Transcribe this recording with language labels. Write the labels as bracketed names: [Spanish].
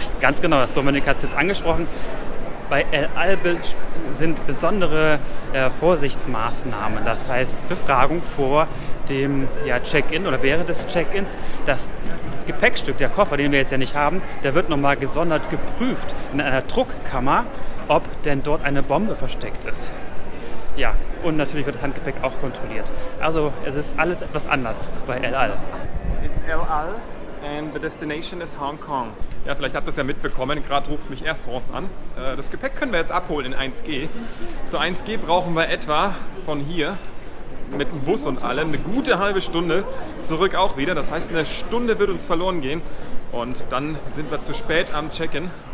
[German] Ganz genau, das Dominik hat es jetzt angesprochen. Bei El Al sind besondere Vorsichtsmaßnahmen, das heißt Befragung vor dem Check-in oder während des Check-ins. Das Gepäckstück, der Koffer, den wir jetzt ja nicht haben, der wird nochmal gesondert geprüft in einer Druckkammer, ob denn dort eine Bombe versteckt ist. Ja, und natürlich wird das Handgepäck auch kontrolliert. Also es ist alles etwas anders bei El Al. [English] It's El Al and the destination is Hong Kong. [German] Ja, vielleicht habt ihr es ja mitbekommen, gerade ruft mich Air France an. Das Gepäck können wir jetzt abholen in 1G. Zu 1G brauchen wir etwa von hier mit dem Bus und allem eine gute halbe Stunde, zurück auch wieder. Das heißt, eine Stunde wird uns verloren gehen und dann sind wir zu spät am Check-in.